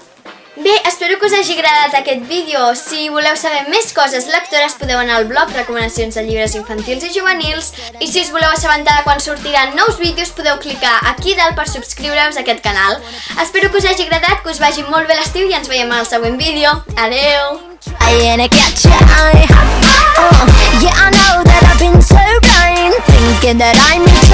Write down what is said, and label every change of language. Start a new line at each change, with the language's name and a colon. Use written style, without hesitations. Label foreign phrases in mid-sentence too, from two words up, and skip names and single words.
Catalan: Bé, espero que us hagi agradat aquest vídeo. Si voleu saber més coses lectores podeu anar al blog Recomanacions de llibres infantils i juvenils, i si us voleu assabentar de quan sortiran nous vídeos podeu clicar aquí dalt per subscriure-us a aquest canal. Espero que us hagi agradat, que us vagi molt bé l'estiu i ens veiem al següent vídeo. Adeu!
English: Yeah, I know that I've been so blind, thinking that I'm